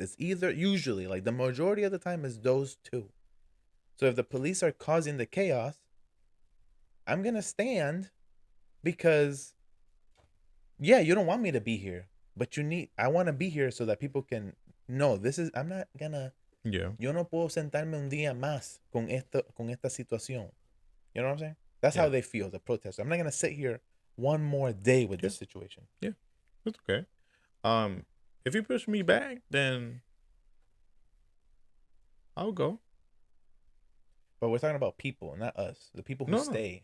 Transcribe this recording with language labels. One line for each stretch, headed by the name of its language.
English: It's either usually like the majority of the time is those two. So if the police are causing the chaos, I'm gonna stand because you don't want me to be here, but I want to be here so that people can know I'm not gonna. yeah.
Spanish: Yo no puedo sentarme un día más con esta situación.
English: You know what I'm saying? That's how they feel, the protesters. I'm not gonna sit here one more day with this situation. Yeah, that's okay. If you push me back, then I'll go. But we're talking about people, not us. The people who stay.